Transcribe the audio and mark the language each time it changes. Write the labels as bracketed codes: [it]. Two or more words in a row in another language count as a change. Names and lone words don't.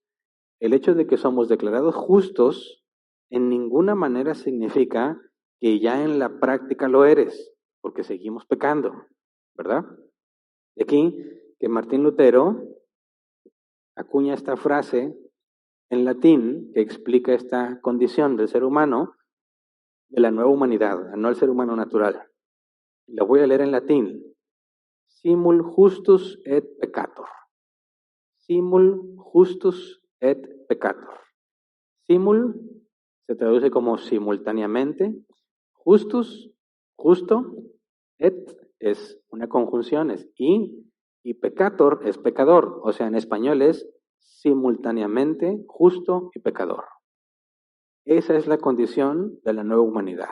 [es] El hecho de que somos declarados justos en ninguna manera significa que ya en la práctica lo eres, porque seguimos pecando, ¿verdad? De aquí que Martín Lutero acuña esta frase [la] en latín [es] que explica esta condición del ser humano, de la nueva humanidad, no el ser humano natural. La voy a leer en latín. [la] Simul justus et peccator. Simul justus et peccator. Simul [es] se traduce como simultáneamente. [la] Justus, [es] justo. [la] Et [es] es una conjunción, es y [la] peccator [es] es pecador. O sea, en español es simultáneamente justo y pecador. Esa es la condición de la nueva humanidad.